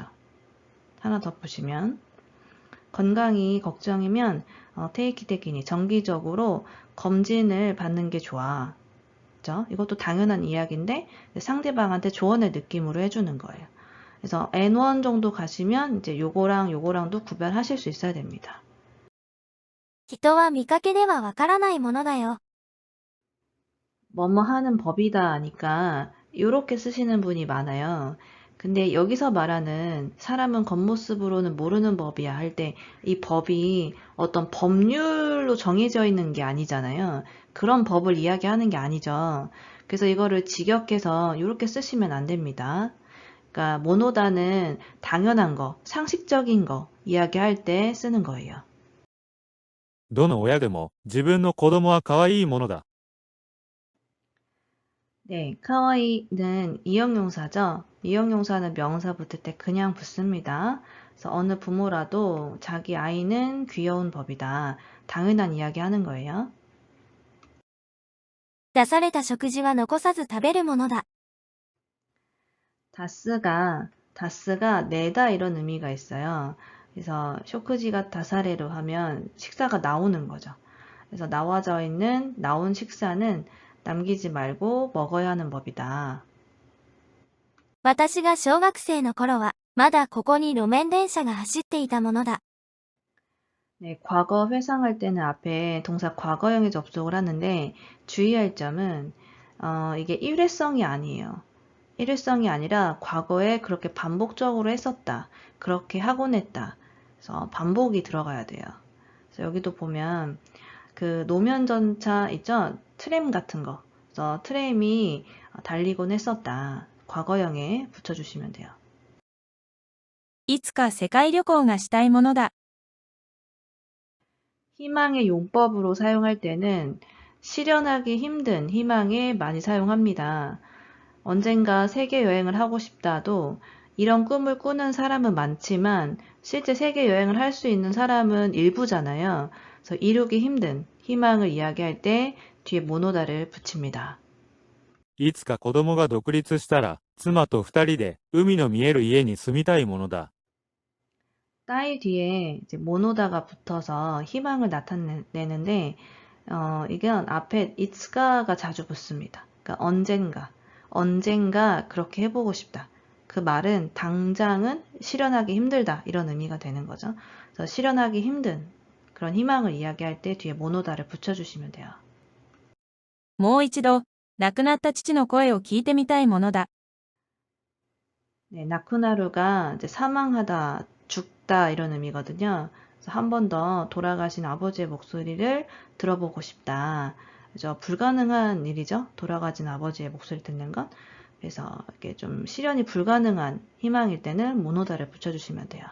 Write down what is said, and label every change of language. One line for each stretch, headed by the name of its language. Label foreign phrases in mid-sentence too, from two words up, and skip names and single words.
Korean: 하나 더 보시면 건강이 걱정이면 테이키테키니 정기적으로 검진을 받는 게 좋아. 그죠? 이것도 당연한 이야기인데 상대방한테 조언의 느낌으로 해주는 거예요. 그래서 N1 정도 가시면 이제 요거랑 요거랑도 구별하실 수 있어야 됩니다.
Japanese: 人は見かけではわからないものだよ。
Korean: 뭐뭐 하는 법이다 하니까 이렇게 쓰시는 분이 많아요. 근데 여기서 말하는 사람은 겉모습으로는 모르는 법이야 할 때 이 법이 어떤 법률로 정해져 있는 게 아니잖아요. 그런 법을 이야기하는 게 아니죠. 그래서 이거를 직역해서 이렇게 쓰시면 안 됩니다. 그러니까 모노다는 당연한 거, 상식적인 거 이야기할 때 쓰는 거예요.
Japanese: どの親でも自分の子供は可愛いものだ。
Korean: 네, 카와이는 이형용사죠. 이형용사는 명사 붙을 때 그냥 붙습니다. 그래서 어느 부모라도 자기 아이는 귀여운 법이다. 당연한 이야기 하는 거예요.
Japanese: 出された食事は残さず食べるものだ。
Korean: 다스가 내다 이런 의미가 있어요. 그래서
Japanese: 食事が出されると
Korean: 하면 식사가 나오는 거죠. 그래서 나와져 있는 나온 식사는 남기지 말고 먹어야 하는 법이다.
Japanese: 私が小学生の頃は、まだここに路面電車が走っていたものだ。
Korean: 네, 과거 회상할 때는 앞에 동사 과거형에 접속을 하는데 주의할 점은 이게 일회성이 아니에요. 일회성이 아니라 과거에 그렇게 반복적으로 했었다. 그렇게 하곤 했다. 그래서 반복이 들어가야 돼요. 그래서 여기도 보면 그 노면 전차 있죠? 트램 같은 거. 그래서 트램이 달리곤 했었다. 과거형에 붙여주시면 돼요.
Japanese: いつか世界旅行がしたいものだ。
Korean: 희망의 용법으로 사용할 때는 실현하기 힘든 희망에 많이 사용합니다. 언젠가 세계 여행을 하고 싶다도 이런 꿈을 꾸는 사람은 많지만 실제 세계 여행을 할 수 있는 사람은 일부잖아요. 그래서 이루기 힘든 희망을 이야기할 때 뒤에 모노다를 붙입니다.
Japanese: いつか子供が独立したら、妻と二人で海の見える家に住みたいものだ。
Korean: 따위 뒤에 이제 모노다가 붙어서 희망을 나타내는데, 이건 앞에 이츠가가 자주 붙습니다. 그러니까 언젠가 그렇게 해보고 싶다. 그 말은 당장은 실현하기 힘들다 이런 의미가 되는 거죠. 그래서 실현하기 힘든 그런 희망을 이야기할 때 뒤에 모노다를 붙여주시면 돼요.
Japanese: もう一度、亡くなった父の声を聞いてみたいものだ。
Korean: 네, 나쿠나루가 이제 사망하다, 죽다 이런 의미거든요. 그래서 한 번 더 돌아가신 아버지의 목소리를 들어보고 싶다. 그죠? 불가능한 일이죠. 돌아가신 아버지의 목소리 듣는 건. 그래서 이렇게 좀 실현이 불가능한 희망일 때는 모노다를 붙여주시면 돼요.